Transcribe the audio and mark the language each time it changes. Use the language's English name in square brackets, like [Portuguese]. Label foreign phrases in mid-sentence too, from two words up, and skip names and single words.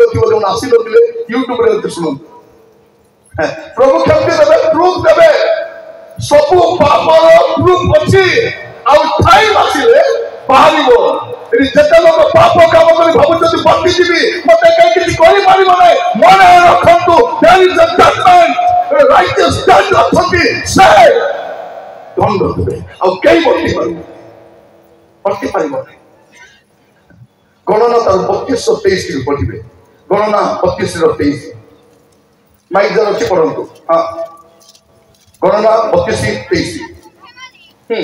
[Odia] ଥିବ ଯୋଉ ଆସିନଥିଲେ ୟୁଟ୍ୟୁବରେ ଅଛି ଶୁଣନ୍ତୁ ପ୍ରଭୁ କେମିତି ଦେବେ ପ୍ରୁଫ୍ ଦେବେ ସବୁ ପାପର ପ୍ରୁଫ୍ ଅଛି ଆଉ ଟାଇମ୍ ଆସିଲେ ବାହାରିବ ଯେତେ ଲୋକ ପାପ କାମ କରି ଭାବୁଛନ୍ତି ବଞ୍ଚିଯିବି ମତେ କେହି କିଛି କରିପାରିବ ନାହିଁ ମନେ ରଖନ୍ତୁ [English] there is a judgment righteous judge [Odia] ଅଛନ୍ତି ସେ ଦଣ୍ଡ ଦେବେ ଆଉ କେହି ବଞ୍ଚି ପାରିବ ନାହିଁ ଗଣନା ତାର 32-23 ପଢିବେ ଗଣନା 32-23 ମାଇକ୍ ଯାର ଅଛି ପଢନ୍ତୁ ହଁ ଗଣନା 32-23